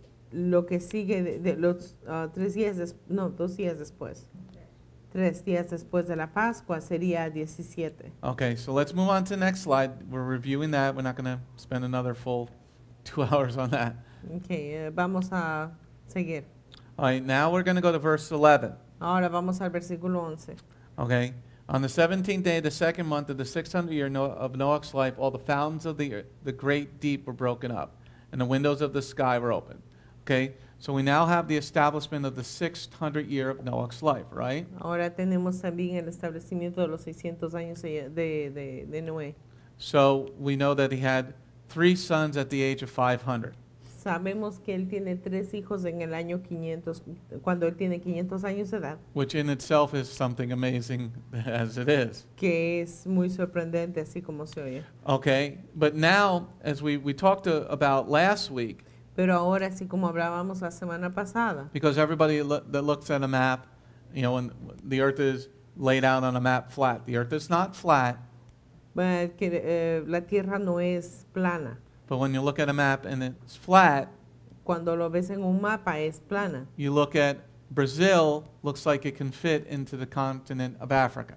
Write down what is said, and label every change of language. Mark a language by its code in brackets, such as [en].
[es] lo que sigue de los 2 días después. 3 días después de la Pascua sería 17. [en] Okay, so let's move on to the next slide. We're reviewing that. We're not going to spend another full 2 hours on that. [es] Okay, vamos a seguir. [en] All right, now we're going to go to verse 11. [es] Ahora vamos al versículo 11. [en] Okay, on the 17th day of the second month of the 600th year of Noah's life, all the fountains of the great deep were broken up, and the windows of the sky were opened. Okay, so we now have the establishment of the 600th year of Noah's life, right? [es] Ahora tenemos también el establecimiento de los 600 años de Noé. [en] So we know that he had 3 sons at the age of 500. [es] Sabemos que él tiene 3 hijos en el año 500, cuando él tiene 500 años de edad, [en] Which in itself is something amazing as it is. [es] que es muy sorprendente así como se oye. [en] Okay, but now, as we talked about last week, [es] Pero ahora, así como hablábamos la semana pasada, [en] because everybody that looks at a map, you know, when the earth is laid out on a map flat. The earth is not flat, [es] que la tierra no es plana. [en] but when you look at a map and it's flat, [es] Cuando lo ves en un mapa es plana. [en] you look at Brazil, looks like it can fit into the continent of Africa.